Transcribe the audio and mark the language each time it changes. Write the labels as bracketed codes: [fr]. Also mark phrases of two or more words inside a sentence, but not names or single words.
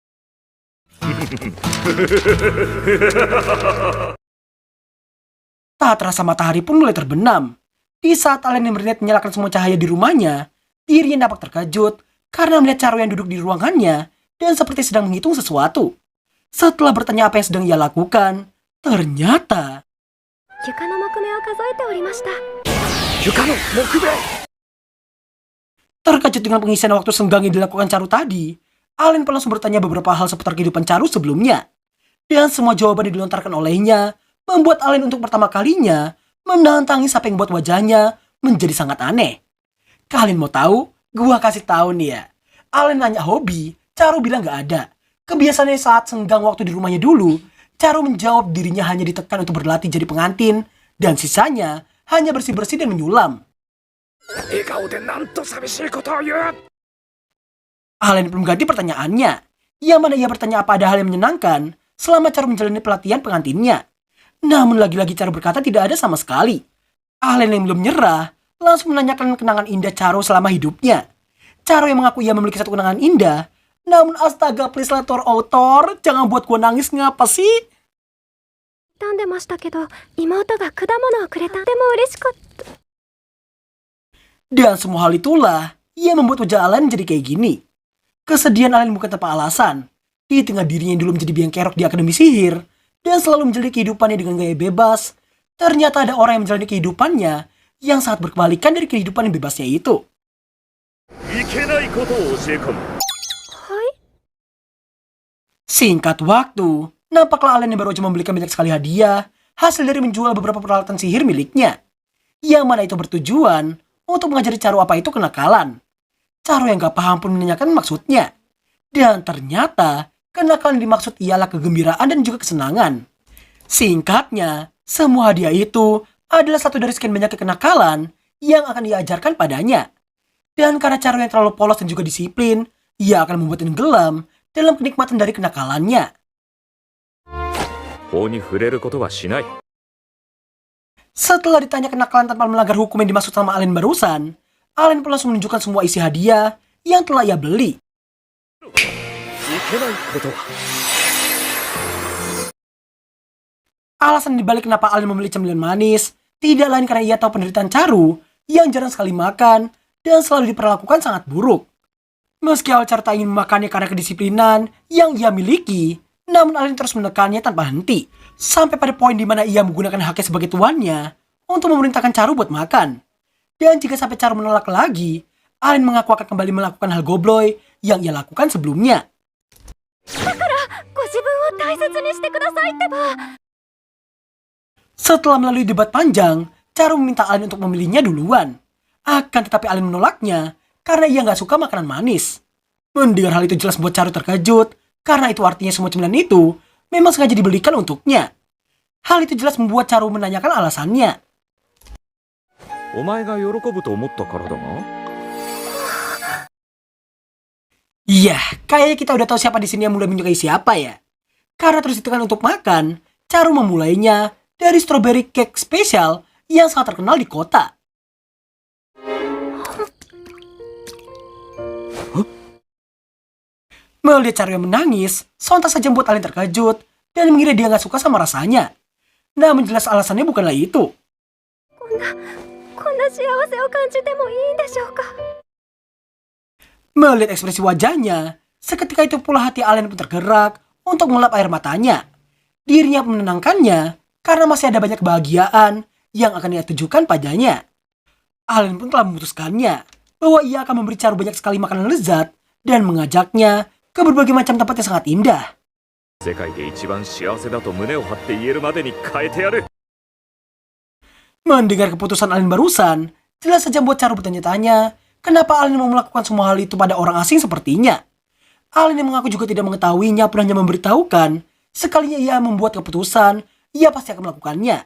[id] Tak terasa matahari pun mulai terbenam. Di saat Allen yang berniat menyalakan semua cahaya di rumahnya, dirinya nampak terkejut karena melihat Charu yang duduk di ruangannya dan seperti sedang menghitung sesuatu. Setelah bertanya apa yang sedang ia lakukan, ternyata [ja] 床の木目を数えておりました。床の木目 [id] terkejut dengan pengisian waktu senggang yang dilakukan Charu tadi, Allen pun langsung bertanya beberapa hal seputar kehidupan Charu sebelumnya. Dan semua jawaban yang dilontarkan olehnya membuat Allen untuk pertama kalinya menahan tangis sampai membuat wajahnya menjadi sangat aneh. Kalian mau tahu? Gua kasih tahu nih ya. Allen nanya hobi, Charo bilang gak ada. Kebiasaannya saat senggang waktu di rumahnya dulu, Charo menjawab dirinya hanya ditekan untuk berlatih jadi pengantin, dan sisanya hanya bersih-bersih dan menyulam. [ja] 笑顔でなんと寂しいことを言う。 [id] Allen belum ganti pertanyaannya. Yang mana ia bertanya apa ada hal yang menyenangkan selama Charo menjalani pelatihan pengantinnya. Namun lagi-lagi Charo berkata tidak ada sama sekali. Allen yang belum nyerah langsung menanyakan kenangan indah Charo selama hidupnya. Charo yang mengaku ia memiliki satu kenangan indah. Namun astaga, please lah autor, jangan buat gua nangis, ngapa sih? [ja] 傷んでましたけど、妹が果物をくれた。とても嬉しかった。 [id] Dan semua hal itulah ia membuat wajah Allen jadi kayak gini. Kesedihan Allen bukan tanpa alasan. Di tengah dirinya yang dulu menjadi biang kerok di Akademi Sihir dan selalu menjalani kehidupannya dengan gaya bebas, ternyata ada orang yang menjalani kehidupannya yang sangat berkebalikan dari kehidupan yang bebasnya itu. [ja] いけないことを教え込む。はい。 [id] Singkat waktu, nampaklah Allen yang baru aja membelikan banyak sekali hadiah hasil dari menjual beberapa peralatan sihir miliknya. Yang mana itu bertujuan untuk mengajari Charo apa itu kenakalan. Charo yang gak paham pun menanyakan maksudnya. Dan ternyata kenakalan yang dimaksud ialah kegembiraan dan juga kesenangan. Singkatnya, semua hadiah itu adalah satu dari sekian banyak kenakalan yang akan diajarkan padanya. Dan karena Charo yang terlalu polos dan juga disiplin, ia akan membuat tenggelam dalam kenikmatan dari kenakalannya. [ja] 法に触れることはしない。 [id] Setelah ditanya kenakalan tanpa melanggar hukum yang dimaksud sama Allen barusan, Allen pun langsung menunjukkan semua isi hadiah yang telah ia beli. [ja] いけないことは。 [id] Alasan dibalik kenapa Allen membeli cemilan manis tidak lain karena ia tahu penderitaan Charo yang jarang sekali makan dan selalu diperlakukan sangat buruk. Meski awal Charo tak ingin memakannya karena kedisiplinan yang ia miliki, namun Allen terus menekannya tanpa henti. Sampai pada poin di mana ia menggunakan haknya sebagai tuannya untuk memerintahkan Charo buat makan. Dan jika sampai Charo menolak lagi, Allen mengaku akan kembali melakukan hal gobloy yang ia lakukan sebelumnya. [ja] ご自分を大切にしてくださいってば。 [id] Setelah melalui debat panjang, Charo meminta Allen untuk memilihnya duluan. Akan tetapi Allen menolaknya karena ia nggak suka makanan manis. Mendengar hal itu jelas membuat Charo terkejut, karena itu artinya semua cemilan itu memang sengaja dibelikan untuknya. Hal itu jelas membuat Charo menanyakan alasannya. [ja] お前が喜ぶと思ったからだな。 [id] Iya, kayaknya kita udah tahu siapa di sini yang mulai menyukai siapa ya. Karena terus ditekan untuk makan, Charo memulainya dari [en] strawberry cake [id] spesial yang sangat terkenal di kota. Melihat Charo yang menangis, sontak saja membuat Allen terkejut dan mengira dia nggak suka sama rasanya. Namun jelas alasannya bukanlah itu. [ja] こんな幸せを感じてもいいんでしょうか。 [id] Melihat ekspresi wajahnya, seketika itu pula hati Allen pun tergerak untuk mengelap air matanya. Dirinya pun menenangkannya karena masih ada banyak kebahagiaan yang akan ia tujukan padanya. Allen pun telah memutuskannya bahwa ia akan memberi Charo banyak sekali makanan lezat dan mengajaknya ke berbagai macam tempat yang sangat indah. [ja] 世界で一番幸せだと胸を張って言えるまでに変えてやる。 [id] Mendengar keputusan Allen barusan, jelas saja membuat Charo bertanya-tanya kenapa Allen mau melakukan semua hal itu pada orang asing sepertinya. Allen yang mengaku juga tidak mengetahuinya pun hanya memberitahukan sekalinya ia membuat keputusan, ia pasti akan melakukannya.